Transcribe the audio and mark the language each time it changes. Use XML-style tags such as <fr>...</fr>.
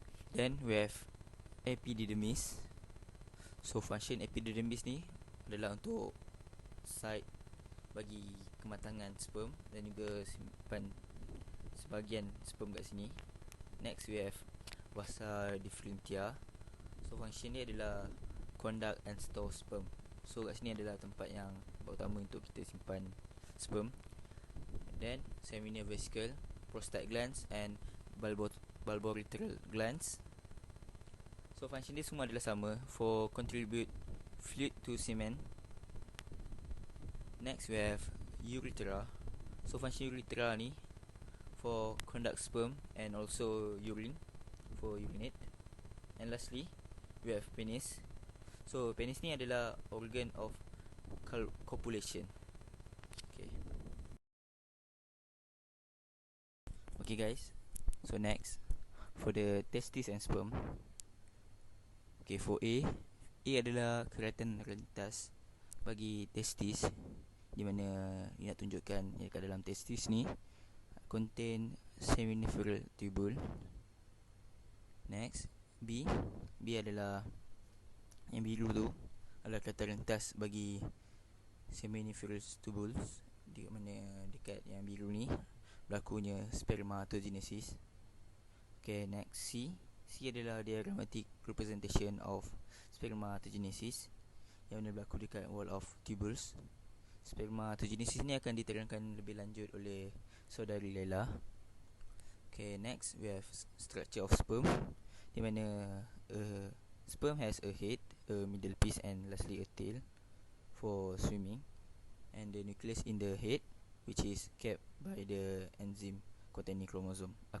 <en>Then we have epididymis. So function epididymis</en> <ms>ni adalah untuk site bagi kematangan sperm dan juga simpan sebahagian sperm kat sini.</ms> <en>Next we have vasa differentia. So function</en> <ms>ni adalah</ms> <en>conduct and store sperm.</en> <ms>So kat sini adalah tempat yang utama untuk kita simpan sperm.</ms> <en>Then seminal vesicle, prostate glands and bulbourethral glands. So function</en> <ms>dia semua adalah sama,</ms> <en>for contribute fluid to semen. Next we have urethra. So function urethra ni for conduct sperm and also urine, for urinate. And lastly we have penis. So penis</en> <ms>ni adalah</ms> <en>organ of copulation. Okay guys, so next for the testis and sperm.</en> <ms>Okay, for A adalah keratan rentas bagi testis, di mana dia nak tunjukkan yang kat dalam testis ni</ms> <en>contain seminiferal tubule.</en> <ms>Next, B adalah yang biru tu adalah keratan rentas bagi seminiferal tubules, di mana dekat yang biru ni berlakunya spermatogenesis.</ms> <en>Okay, next, C adalah diagrammatic representation of spermatogenesis</en> <ms>yang mana berlaku dekat</ms> <en>wall of tubules.</en> <ms>Spermatogenesis ni akan diterangkan lebih lanjut oleh saudari Laila.</ms> <en>Okay, next we have structure of sperm,</en> <ms>di mana</ms> <en>sperm has a head, a middle piece and lastly a tail for swimming, and the nucleus in the head which is kept by the enzyme containing chromosome.</en>